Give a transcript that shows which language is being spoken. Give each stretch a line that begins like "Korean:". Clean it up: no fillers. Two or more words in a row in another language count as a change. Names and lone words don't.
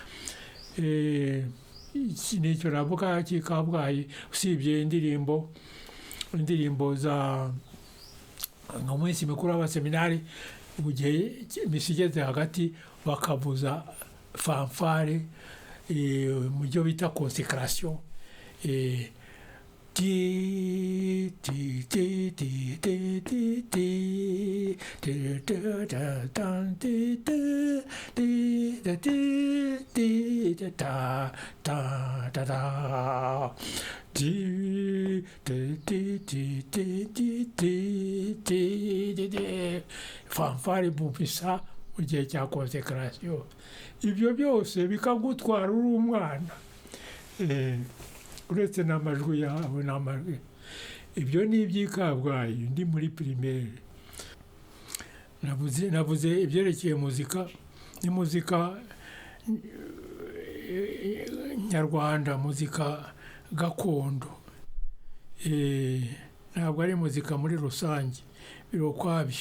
Kinyarwanda: Iki nicyo navuga cy'Ikabgayi, usibye indirimbo za nka minsi mikuru y'abaseminari, mu gihe imisi igeze hagati bakavuza fanfare mu byo bita consécration. Ti ti ti ti ti ti ti ti ta ta ti ti ti ti ti ta ta ta ta ti ti ti ti ti ti ti ti fanfare bumvisa mu gihe cya consécration. Ibyo byose bikagutwara uri umwana, uretse n'amajwi yawe n'amajwi. Ibyo ni iby'Ikabgayi ndi muri primaire. Navuze ibyerekeye muzika, ni muzika nyarwanda, muzika gakondo, ntabwo ari muzika muri rusange, biri ukwabyo.